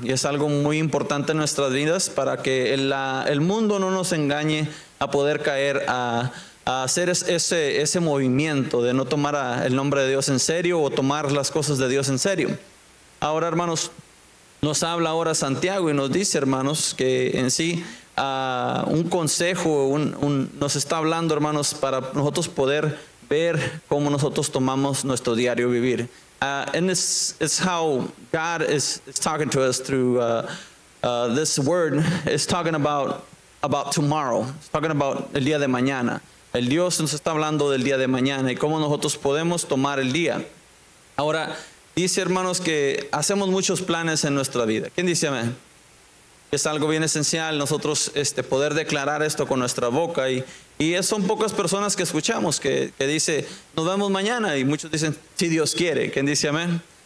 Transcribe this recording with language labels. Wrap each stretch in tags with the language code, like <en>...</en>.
<es>Y es algo muy importante en nuestras vidas para que el mundo no nos engañe a poder caer a hacer ese movimiento de no tomar el nombre de Dios en serio o tomar las cosas de Dios en serio. Ahora, hermanos, nos habla ahora Santiago y nos dice, hermanos, que en sí un consejo, nos está hablando, hermanos, para nosotros poder ver cómo nosotros tomamos nuestro diario vivir.</es> <en>And it's how God is talking to us through this word. Is talking about tomorrow. It's talking about</en> <es>el día de mañana. El Dios nos está hablando del día de mañana y cómo nosotros podemos tomar el día. Ahora, dice, hermanos, que hacemos muchos planes en nuestra vida. ¿Quién dice amén? Es algo bien esencial nosotros poder declarar esto con nuestra boca y son pocas personas que escuchamos que dice, nos vemos mañana, y muchos dicen, si Dios quiere. ¿Quién dice amén?</es>